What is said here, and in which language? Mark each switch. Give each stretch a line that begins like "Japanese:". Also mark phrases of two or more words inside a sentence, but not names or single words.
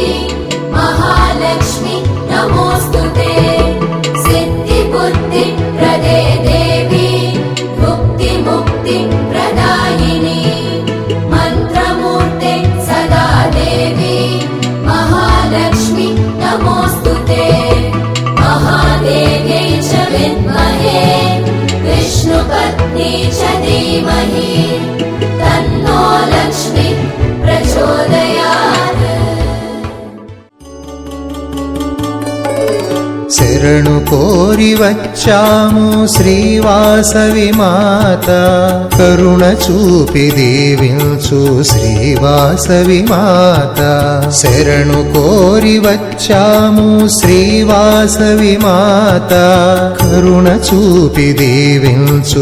Sanskrit: महालक्ष्मी नमोस्तुते सिद्धिबुद्धि प्रदे देवी मुक्ति मुक्ति प्रदायिनी मन्त्रमूर्ते सदा देवी महालक्ष्मी नमोस्तुते महादेव्यै च विद्महे विष्णुपत्नी च धीमहि तन्नो लक्ष्मी प्रचोदयात्
Telugu: శరణు కోరి వచ్చాము శ్రీవాసవి మాత కరుణ చూపి దీవించు శ్రీవాసవి మాత శరణు కోరి వచ్చాము శ్రీవాసవి మాత కరుణ చూపి దీవించు